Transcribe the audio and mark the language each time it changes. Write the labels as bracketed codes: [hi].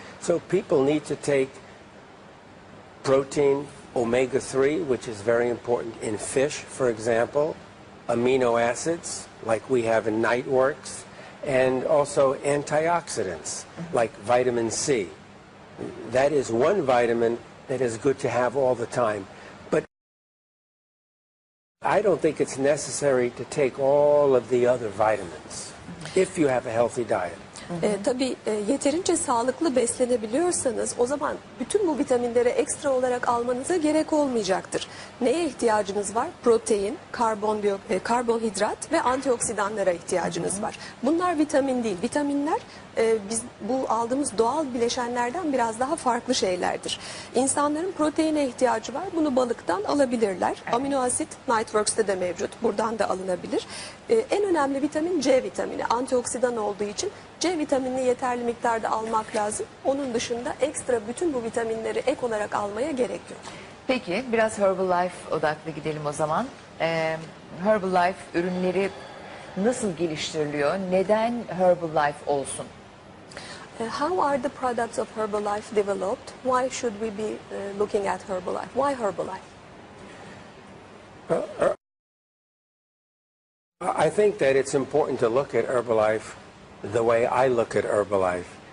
[en] So people need to take protein, omega-3, which is very important in fish, for example, amino acids, like we have in Niteworks, and also antioxidants, like vitamin C. That is one vitamin that is good to have all the time. But I don't think it's necessary to take all of the other vitamins if you have a healthy diet. [tr] Tabii yeterince sağlıklı beslenebiliyorsanız o zaman bütün bu vitaminleri ekstra olarak almanıza gerek olmayacaktır. Neye ihtiyacınız var? Protein, karbonhidrat ve antioksidanlara ihtiyacınız var. Bunlar vitamin değil. Vitaminler biz bu aldığımız doğal bileşenlerden biraz daha farklı şeylerdir. İnsanların proteine ihtiyacı var. Bunu balıktan alabilirler. Evet. Amino asit Niteworks'te de mevcut. Buradan da alınabilir. En önemli vitamin C vitamini. Antioksidan olduğu için C vitaminini yeterli miktarda almak lazım. Onun dışında ekstra bütün bu vitaminleri ek olarak almaya gerek yok. Peki biraz Herbalife odaklı gidelim o zaman. Herbalife ürünleri nasıl geliştiriliyor? Neden Herbalife olsun? [en] How are the products of Herbalife developed? Why should we be looking at Herbalife? Why Herbalife? I think that it's important to look at Herbalife the way I look at Herbalife.